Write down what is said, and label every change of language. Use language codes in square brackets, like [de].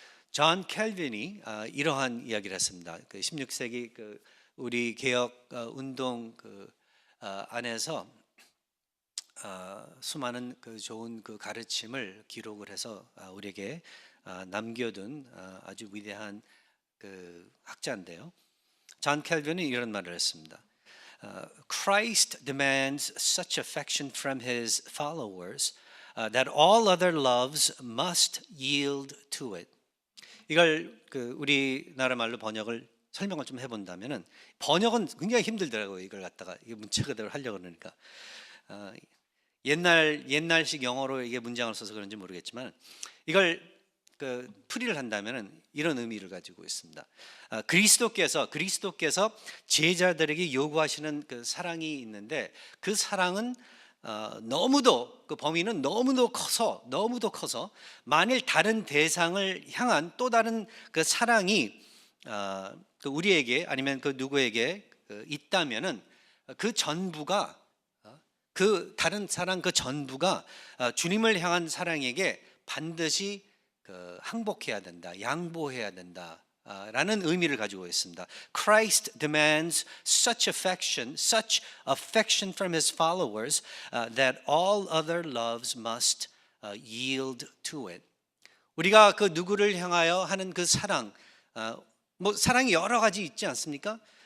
[ko] 존 켈빈이 이러한 이야기를 했습니다. 16세기 우리 개혁 운동 안에서 수많은 좋은 가르침을 기록을 해서 우리에게 남겨둔 아주 위대한 학자인데요. 존 켈빈은 이런 말을 했습니다. [en] Christ demands such affection from his followers that all other loves must yield to it. [ko] 이걸 우리나라 말로 번역을 설명을 좀 해본다면은, 번역은 굉장히 힘들더라고요. 이걸 갖다가 이게 문체 그대로 하려고 그러니까 옛날식 영어로 이게 문장을 써서 그런지 모르겠지만, 이걸 풀이를 한다면은 이런 의미를 가지고 있습니다. 그리스도께서 제자들에게 요구하시는 사랑이 있는데, 그 사랑은 너무도, 범위는 너무도 커서 만일 다른 대상을 향한 또 다른 사랑이 우리에게 아니면 누구에게 있다면은, 그 전부가, 다른 사랑 전부가 주님을 향한 사랑에게 반드시 항복해야 된다, 양보해야 된다 라는 의미를 가지고 있습니다. [en] Christ demands such affection from his followers that all other loves must yield to it. [ko] 우리가 누구를 향하여 하는 사랑, 사랑이 여러 가지 있지 않습니까?